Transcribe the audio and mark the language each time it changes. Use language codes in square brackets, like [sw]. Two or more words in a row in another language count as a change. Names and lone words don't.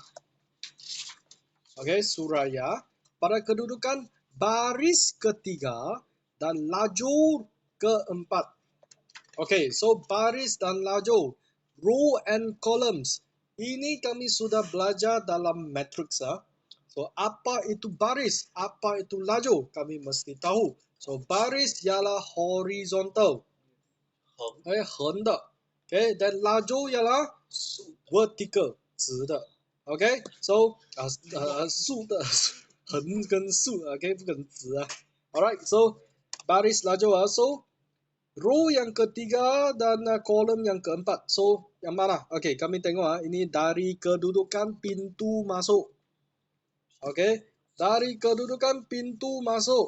[ms] Okay, Suraya pada kedudukan baris ketiga dan lajur keempat. Okay, so baris dan lajur, [en] row and columns. [ms] Ini kami sudah belajar dalam matrix. So apa itu baris, apa itu lajur, kami mesti tahu. So baris ialah horizontal. [zh] Okay, 横的. [ms] Okay, dan lajur ialah vertical, [zh] 直的. [ms] Okay, so [zh] 竖的，横跟竖 [ms] okay [zh] 不可能直 [en] Alright, so [ms] baris lajur so row yang ketiga dan kolom yang keempat. So yang mana? Okay, kami tengok ini dari kedudukan pintu masuk. Okay, dari kedudukan pintu masuk.